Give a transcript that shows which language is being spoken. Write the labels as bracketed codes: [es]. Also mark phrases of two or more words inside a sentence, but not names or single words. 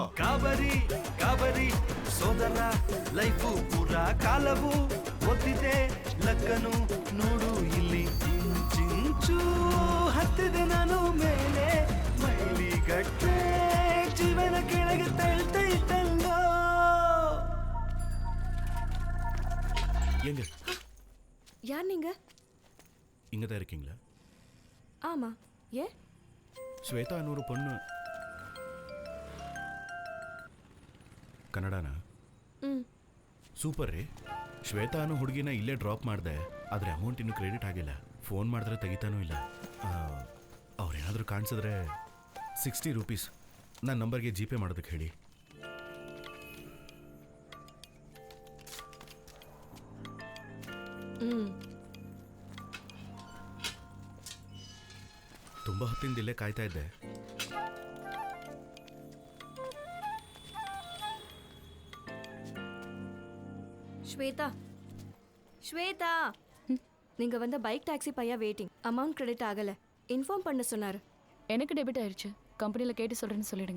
[kn] ಗಾಬರಿ ಗಾಬರಿ ಸೋದರ ಲೈಫು ಪೂರ ಕಾಲವು ಒದ್ದಿದೆ ಲಕ್ಕನು. ನೋಡು ಇಲ್ಲಿ ಚಿಂಚು ಹತ್ತಿದೆ ನಾನು ಮೇಲೆ, ಮೈಲಿಗಟ್ಟೆ ಜೀವನ ಕೆಳಗೆ ತಳ್ತೈತಲ್ಲೋ. [ta] எங்க யார் நீங்க? இங்கே தான் இருக்கீங்களா? ஆமா. ஏ? ஸ்வேதா ஒரு பொண்ணு. [kn] ಕನ್ನಡನಾ? ಸೂಪರ್ ರೀ. ಶ್ವೇತಾ ಅನ್ನೋ ಹುಡುಗಿನ ಇಲ್ಲೇ ಡ್ರಾಪ್ ಮಾಡಿದೆ, ಆದರೆ ಅಮೌಂಟ್ ಇನ್ನೂ ಕ್ರೆಡಿಟ್ ಆಗಿಲ್ಲ. ಫೋನ್ ಮಾಡಿದ್ರೆ ತೆಗಿತಾನೂ ಇಲ್ಲ. ಅವ್ರೇನಾದರೂ ಕಾಣಿಸಿದ್ರೆ 60 ರೂಪೀಸ್ ನನ್ನ ನಂಬರ್ಗೆ ಜಿ ಪೇ ಮಾಡೋದಕ್ಕೆ ಹೇಳಿ. ತುಂಬ ಹೊತ್ತಿಂದ ಇಲ್ಲೇ ಕಾಯ್ತಾ ಇದ್ದೆ. [ta] ஸ்வேதா, ஸ்வேதா, நீங்க வந்த [en] bike taxi [ta] பையா வெயிட்டிங். [en] amount credit [ta] ஆகல, இன்ஃபார்ம் பண்ண சொன்னாரு. எனக்கு டெபிட் ஆயிடுச்சு. கம்பெனில கேட்டு சொல்றேன்னு சொல்லிடுங்க.